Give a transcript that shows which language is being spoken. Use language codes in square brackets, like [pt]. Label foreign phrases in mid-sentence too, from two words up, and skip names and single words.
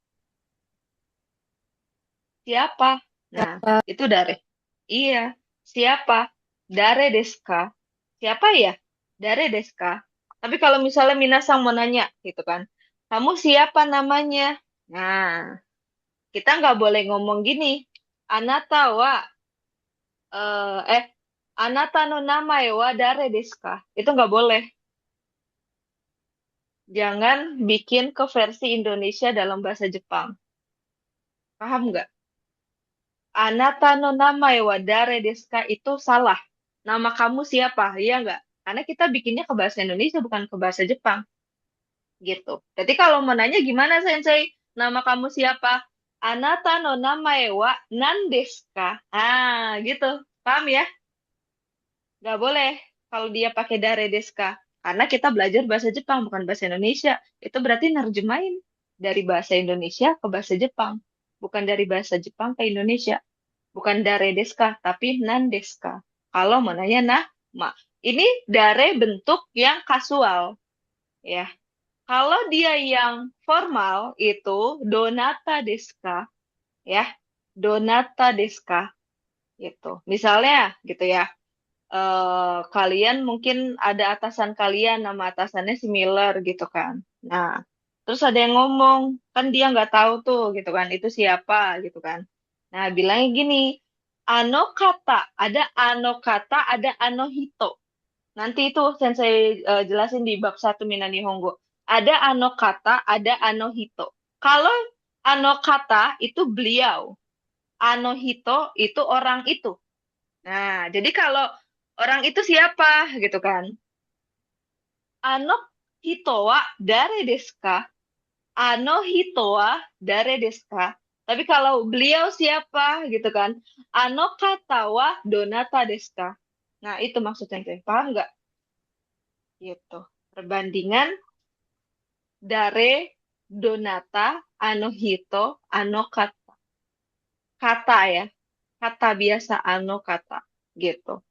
[id] Siapa? Nah, Siapa? itu dare. Iya, siapa? [ja] 誰ですか. [id] Siapa ya? [ja] 誰ですか. [id] Tapi kalau misalnya Minasang mau nanya, gitu kan. Kamu siapa namanya? Nah, kita nggak boleh ngomong gini. [ja] あなたは、え、え、あなたの名前は誰ですか? [id] Itu nggak boleh. Jangan bikin ke versi Indonesia dalam bahasa Jepang. Paham nggak? [ja] あなたの名前は誰ですか [id] itu salah. Nama kamu siapa? Iya nggak? Karena kita bikinnya ke bahasa Indonesia bukan ke bahasa Jepang. Gitu. Jadi kalau mau nanya gimana Sensei? Nama kamu siapa? [ja] あなたの名前は何ですか? [id] Ah, gitu. Paham ya? Nggak boleh kalau dia pakai [ja] 誰ですか. [id] Karena kita belajar bahasa Jepang bukan bahasa Indonesia. Itu berarti nerjemahin dari bahasa Indonesia ke bahasa Jepang. Bukan dari bahasa Jepang ke Indonesia. Bukan [ja] 誰ですか, [id] tapi [ja] 何ですか. [id] Kalau mau nanya nama. Ini dare bentuk yang kasual. Ya. Kalau dia yang formal itu [ja] どなたですか, [id] ya. [ja] どなたですか [id] gitu. Misalnya gitu ya. Kalian mungkin ada atasan kalian nama atasannya si Miller gitu kan. Nah, terus ada yang ngomong, kan dia nggak tahu tuh gitu kan, itu siapa gitu kan. Nah, bilangnya gini, [ja] あの方、あの方, [id] ada [ja] あの人. [id] Nanti itu sensei jelasin di bab 1 Minani Nihongo. Ada [ja] あの方, [id] ada [ja] あの人. [id] Kalau [ja] あの方 [id] itu beliau, [ja] あの人 [id] itu orang itu. Nah, jadi kalau orang itu siapa gitu kan? [ja] あの人は誰ですか? あの人は誰ですか? [id] Tapi kalau beliau siapa gitu kan? [ja] あの方はどなたですか? [id] Nah, itu maksudnya. Paham nggak? Gitu. Perbandingan [ja] 誰、どなた、あの人、あの方. [id] Kata ya. Kata biasa [ja] あの方. [id] Gitu.